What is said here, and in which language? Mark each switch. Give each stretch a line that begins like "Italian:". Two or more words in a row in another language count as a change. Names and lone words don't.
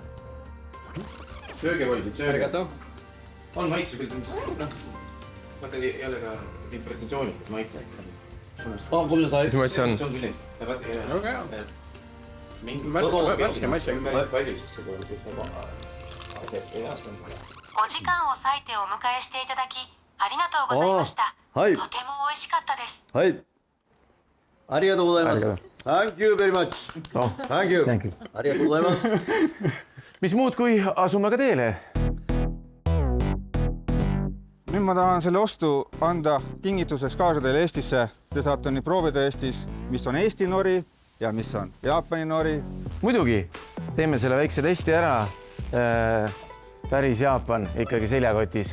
Estonian: Sööge poisid, sööge. On maitse küll. Vaata ei ole ka interpretatsioonist maitse. Mis asja on? See on küll. Väga hea. Värske maitse. Päris palju siis seda, kus ma
Japanese: お時間を割いてお迎えしていただきありがとうございました。はいとても美味しかったです。はい。ありがとうございます。
English: Thank you very much. Thank you.
Japanese: ありがとうございます。
Estonian: mis muud, kui asume ka teele. Nüüd ma tahan selle ostu anda kingituseks kaasa teile Eestisse. Te saate nii proovida Eestis, mis on Eesti nori ja mis on Jaapani nori. Muidugi, teeme selle väikse testi ära. Päris Jaapan ikkagi seljakotis.